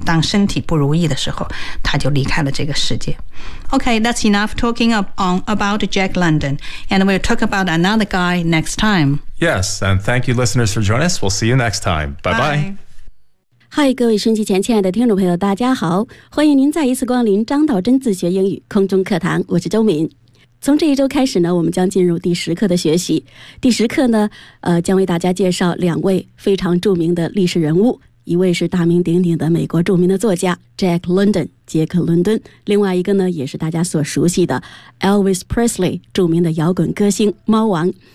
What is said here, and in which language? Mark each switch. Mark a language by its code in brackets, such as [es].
[zh] 当身体不如意的时候，他就离开了这个世界。 [en] Okay, that's enough talking about Jack London, and we'll talk about another guy next time. Yes, and thank you, listeners, for joining us. We'll see you next time. Bye-bye. Bye. [zh] Hi, 各位收音机前亲爱的听众朋友，大家好，欢迎您再一次光临张道真自学英语空中课堂，我是周敏。从这一周开始呢，我们将进入第十课的学习。第十课呢，将为大家介绍两位非常著名的历史人物，一位是大名鼎鼎的美国著名的作家 Jack London 杰克伦敦，另外一个呢，也是大家所熟悉的 Elvis Presley 著名的摇滚歌星猫王。